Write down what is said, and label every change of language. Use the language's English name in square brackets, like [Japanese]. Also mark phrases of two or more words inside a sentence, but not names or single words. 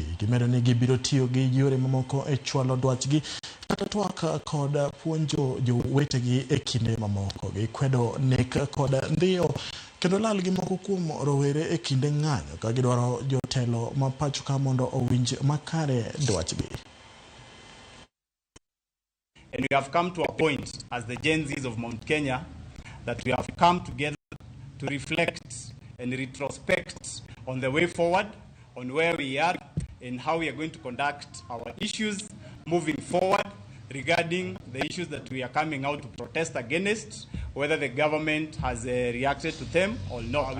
[Luo (Kenya and Tanzania)] Gimedo ni gibiro tiyo gi yore mamoko e chwalo dwachgi kata twak kod puonjo jowetegi e kinde mamoko. Gikwedo nek kod ndhiyo kendo lal gi moko kuom rowere e kinde ng'anyo ka gidwaro jotelo ma pacho ka mondo owinj makare dwachgi. [English] And we have come to a point as the Gen Zs of Mount Kenya that we have come together to reflect and retrospect on the way forward, on where we are and how we are going to conduct our issues moving forward regarding the issues that we are coming out to protest against, whether the government has reacted to them or not.